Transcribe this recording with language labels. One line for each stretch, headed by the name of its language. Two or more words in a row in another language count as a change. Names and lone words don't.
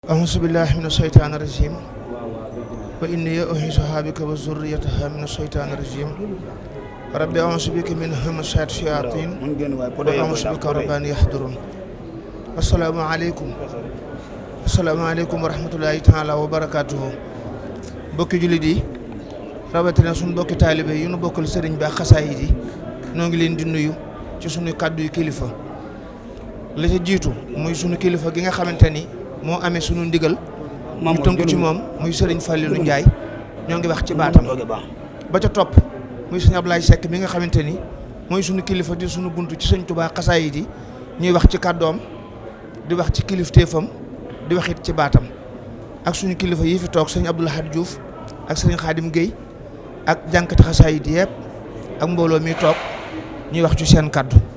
Arabic: أعوذ بالله من الشيطان الرجيم وإني أعيذها بك وذريتها من الشيطان الرجيم ربي أعوذ بك من همزات الشياطين وأعوذ بك رب أن يحضرون السلام عليكم ورحمة الله تعالى وبركاته
Wolof: bokki jullit yi rawatina suñu bokki taalibe yi nu bokkal sëriñ bi ak xasaayid yi noo ngi leen di nuyu ci suñu kàddu yu kilifa la ca jiitu muy suñu kilifa gi nga xamante ni moo amee suñu ndigal ñu tënku ci moom muy sëriñ Fallilou Ndiaye ñoo ngi wax ci baatam ba ca topp muy sëñ Ablaye Seck mi nga xamante ni mooy suñu kilifa di suñu buntu ci sëñ Touba xasaayid yi ñuy wax ci kàddoom di wax ci kilifteefam di wax it ci baatam ak suñu kilifa yi fi toog sëñ Abdou Lahad Diouf ak sëriñ Khadim Gueye ak jànkati xasaayid yëpp ak mbooloo mi toog ñuy wax ci seen kàddu